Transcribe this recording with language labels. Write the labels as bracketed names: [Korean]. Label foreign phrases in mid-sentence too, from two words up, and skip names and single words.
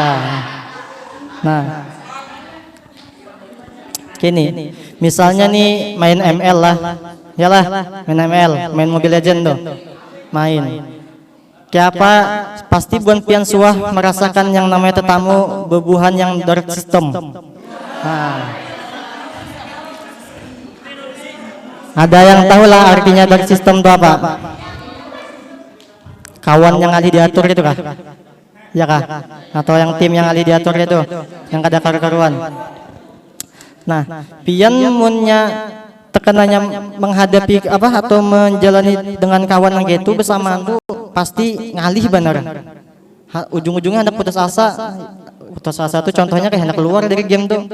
[Banjar] Nah, kini misalnya nih main ML lah. Yalah, main ML, main Mobile Legend tuh. Main. Kayak apa? Pasti buan pian suah merasakan yang namanya tetamu bebuhan yang [English] dark system. [Banjar] Nah, ada yang tahu lah artinya [English] dark system [Banjar] itu apa? Kawan yang alih diatur itu kah? Ya kah? Atau yang tim yang alih diatur itu, yang kada karu-karuan. Nah, pian munnya tekanannya menghadapi atau menjalani dengan kawan yang gitu bersamaan tuh pasti ngalih bener. Ujung-ujungnya hendak putus asa. Putus asa tuh contohnya kayak hendak keluar dari game tuh.